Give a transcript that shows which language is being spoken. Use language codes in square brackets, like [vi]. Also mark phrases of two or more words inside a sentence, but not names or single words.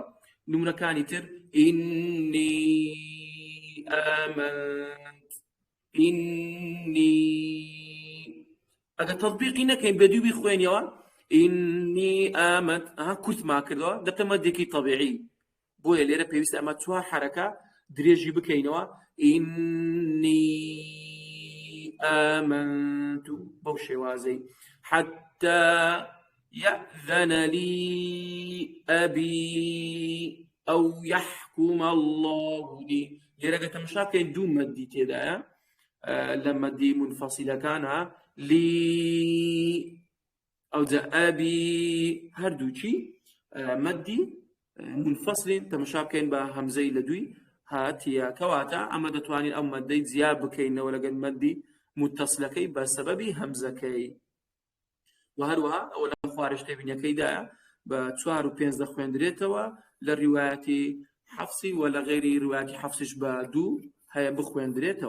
[ckb] نمونەکانی تر [ar] ئینی ئامەنت، [ckb] ئینی ئەگە تەطبیقی نەکەین بەدوو بخوێنیەوە [ar] ئینی ئامەد [ckb] کورت ما کردەوە دەبتە مەدێکی طەبیعی بۆیە لێرە پێویستە ئەمە چوار حرەکە درێژی بکەینەوە ئینی آمنت بەو شێوازەی [ar] حتى يأذن لي أبي أو يحكم الله لي [ckb] لێرە گە تەماشا بکەین دوو مەدی تێدایە لە مەدی منفەسیلە کانە [ar] لی أو جا أبي [ckb] هەردووچی مەدی منفەسلین تەماشا بکەین بە هەمزەی لە دووی هاتیە کەواتە ئەمە دەتوانین ئەو مەدەی زیاد بکەینەوە لەگەڵ مەدی متصلەکەی بە سەبەبی هەمزەکەی و هەروەها ئەوە لە خوارش تێبینیەکەیدایە بە 4 و 5 دەخوێندرێتەوە لە ڕیوایەتی حەفسی و لە غێری ڕیوایەتی حەفسیش بە 2 هەیە بخوێندرێتەوە.